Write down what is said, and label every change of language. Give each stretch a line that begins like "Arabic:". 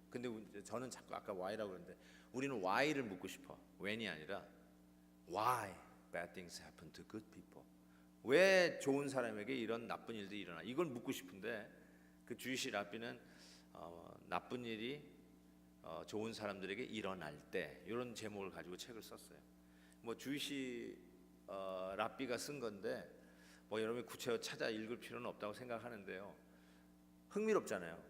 Korean: 근데 저는 자꾸 아까 why라고 그랬는데 우리는 why를 묻고 싶어.
English: when이
Korean: 아니라
English: why bad things happen to good people.
Korean: 왜 좋은 사람에게 이런 나쁜 일들이 일어나? 이걸 묻고 싶은데 그 주이시 랍비는 나쁜 일이 좋은 사람들에게 일어날 때, 이런 제목을 가지고 책을 썼어요. 뭐 주이시 랍비가 쓴 건데 뭐 여러분이 구체적으로 찾아 읽을 필요는 없다고 생각하는데요. 흥미롭잖아요.